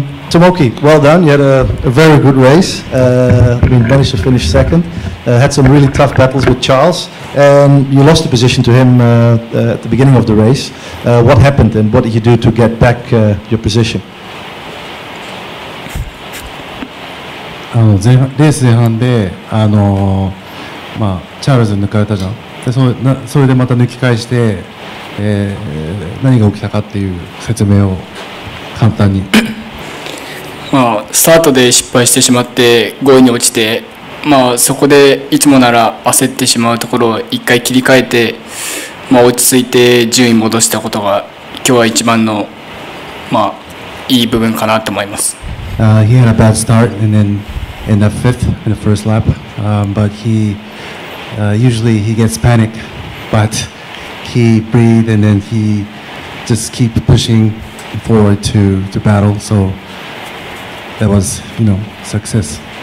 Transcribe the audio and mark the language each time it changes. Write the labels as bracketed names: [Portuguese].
[English] Tomoki, well done. You had a very good race. Managed to finish second. Had some really tough battles with Charles, and you lost the position to him at the beginning of the race. What happened, and what did you do to get back your position? [Japanese] レース前半でチャールズに抜かれたじゃん。でそれでまた抜き返して、何が起きたかっていう説明を簡単に。スタートで失敗してしまって5位に落ちて、そこでいつもなら焦ってしまうところを1回切り替えて、落ち着いて順位戻したことが今日は一番の、いい部分かなと思います。 [English] He had a bad start and then in the first lap, but usually he gets panic, but he breathed and then he just keep pushing forward to battle. So that was, success.